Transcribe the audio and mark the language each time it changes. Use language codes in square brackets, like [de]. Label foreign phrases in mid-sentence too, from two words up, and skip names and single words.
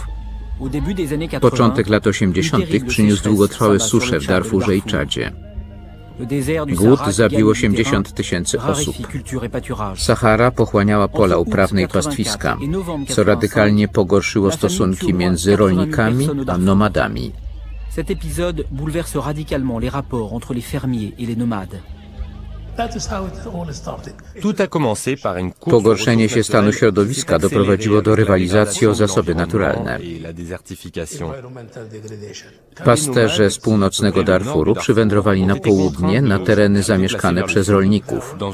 [pl] Początek lat 80. przyniósł długotrwałe susze w Darfurze i Czadzie. Głód zabił 80 000 osób. Sahara pochłaniała pola uprawne i pastwiska, co radykalnie pogorszyło stosunki między rolnikami a nomadami. [fr] Cet épisode bouleverse radicalement les rapports entre les fermiers et les nomades. [pl] Pogorszenie się stanu środowiska doprowadziło do rywalizacji o zasoby naturalne. Pasterze z północnego Darfuru przywędrowali na południe, na tereny zamieszkane przez rolników.